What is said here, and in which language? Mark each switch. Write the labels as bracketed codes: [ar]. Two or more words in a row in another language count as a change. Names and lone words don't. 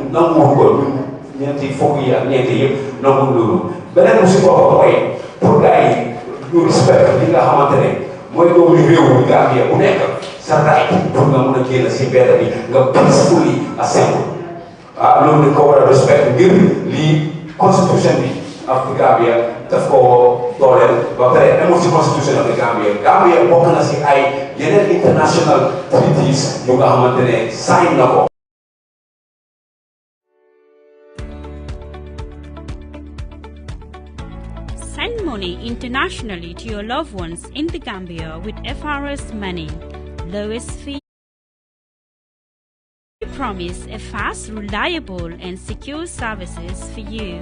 [wo] nanguwul ko ñun ñeenti fukk yi ak ñeenti yëpp nanguwul loolu beneen bu si boppam mooy pour gars yi ñu respect li nga xamante ne mooy doomu réew mi Gambia bu nekk sa right pour nga mun a génn si mbedd bi nga [en] peacefully assemble [wo] loolu dañ ko war a respect ngir lii constitution bi [en] of the Gambia [wo] daf ko dooleel ba pare amul si [en] constitution of the Gambia [wo] Gambia bokk na si ay yeneen [en] international treaties [wo] yu nga xamante ne sign na ko. [en] Send money internationally to your loved ones in the Gambia with FRS Money. Lowest fee. We promise a fast, reliable and secure services for you.